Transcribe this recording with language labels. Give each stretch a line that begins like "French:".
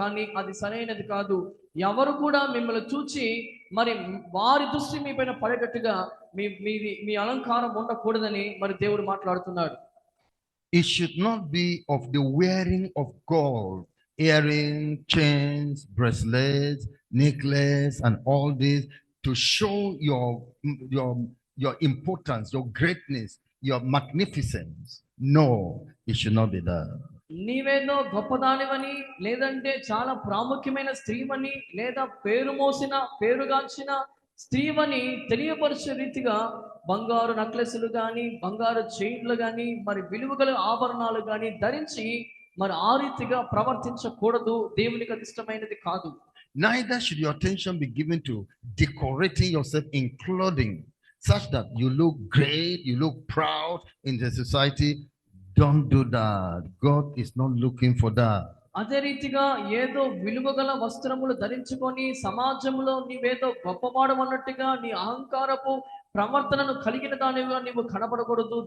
Telugu: కానీ అది సరైనది కాదు. ఎవరు కూడా మిమ్మల్ని చూచి మరి వారి దృష్టి మీ పైన పడేటట్టుగా మీ అలంకారం ఉండకూడదని మరి దేవుడు మాట్లాడుతున్నాడు.
English: It should not be of the wearing of gold, earrings, chains, bracelets, necklace, and all this to show your importance, your greatness, your magnificence. No, it should not be that.
Telugu: నీవేదో గొప్పదానివని, లేదంటే చాలా ప్రాముఖ్యమైన స్త్రీవని, లేదా పేరుగాంచిన స్త్రీవని తెలియపరిచే రీతిగా బంగారు నక్లెస్లు కానీ, బంగారు చైన్లు కానీ, మరి విలువగల ఆభరణాలు కానీ ధరించి మరి ఆ రీతిగా ప్రవర్తించకూడదు. దేవునికి అది ఇష్టమైనది కాదు.
English: Neither should your attention be given to decorating yourself in clothing such that you look great, you look proud in the society. Don't do that. God is not looking for that.
Telugu: అదే రీతిగా ఏదో విలువగల వస్త్రములు ధరించుకొని సమాజంలో నీవేదో గొప్పవాడమన్నట్టుగా నీ అహంకారపు ప్రవర్తనను కలిగిన దానిగా నీవు కనబడకూడదు.